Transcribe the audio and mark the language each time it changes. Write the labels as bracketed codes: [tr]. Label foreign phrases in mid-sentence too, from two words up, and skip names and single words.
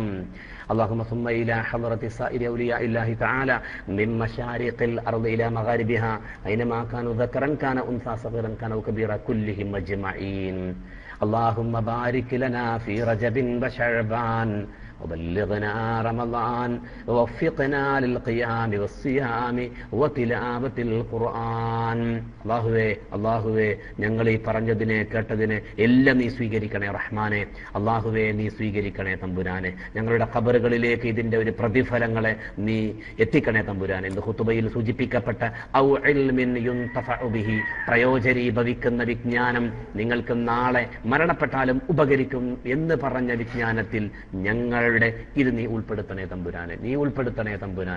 [ar] اللهم ثم إلى حضرة سائر أولياء الله تعالى من مشارق الأرض إلى مغاربها أينما كانوا ذكرا كان أنثى صغيرا كانوا كبيرا كلهم أجمعين. اللهم بارك لنا في رجب وشعبان وبلغنا رمضان ووفقنا للقيام والصيام وتلاوة القرآن. [ml] അല്ലാഹുവേ ഞങ്ങൾ ഈ പറഞ്ഞതിനെ കേട്ടതിനെ എല്ലാം നീ സ്വീകരിക്കണേ റഹ്മാനെ. അല്ലാഹുവേ നീ സ്വീകരിക്കണേ തമ്പുരാനെ. ഞങ്ങളുടെ ഖബറുകളിലേക്ക് ഇതിന്റെ ഒരു പ്രതിഫലങ്ങളെ നീ എത്തിക്കണേ തമ്പുരാനെ. ഇന്ന് ഖുതുബയിൽ സൂചിപ്പിക്കപ്പെട്ട [ar] أو علم ينتفع به, [ml] പ്രയോജനീഭവിക്കുന്ന വിജ്ഞാനം, നിങ്ങൾക്ക് നാളെ മരണപ്പെട്ടാലും ഉപകരിക്കും എന്ന് പറഞ്ഞ വിജ്ഞാനത്തിൽ ഞങ്ങളുടെ ഇത് നീ ഉൾപ്പെടുത്തണേ തമ്പുരാനെ, നീ ഉൾപ്പെടുത്തണേ തമ്പുരാനെ.